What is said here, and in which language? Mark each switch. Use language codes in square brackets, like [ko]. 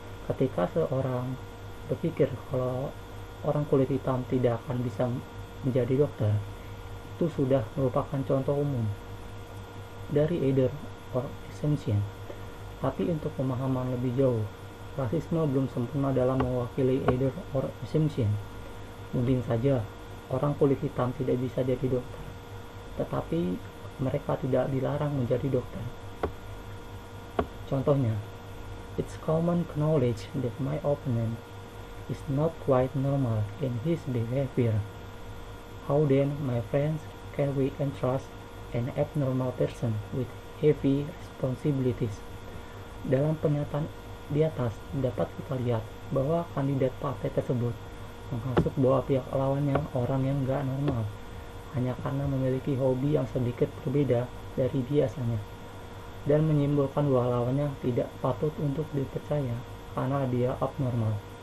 [id] Ketika seorang berpikir kalau orang kulit hitam tidak akan bisa menjadi dokter, itu sudah merupakan contoh umum dari [en] either or assumption. [id] Tapi untuk pemahaman lebih jauh, rasisme belum sempurna dalam mewakili [en] either or assumption. [id] Mungkin saja orang kulit hitam tidak bisa jadi dokter, tetapi mereka tidak dilarang menjadi dokter. [en] Contohnya, it's common knowledge that my opponent is not quite normal in his behavior. How then, my friends, can we entrust an abnormal person with heavy responsibilities? [id] Dalam pernyataan di atas dapat kita lihat bahwa kandidat partai tersebut menghasut bahwa pihak lawannya orang yang gak normal hanya karena memiliki hobi yang sedikit berbeda dari biasanya, dan menyimpulkan bahwa lawannya tidak patut untuk dipercaya karena dia abnormal.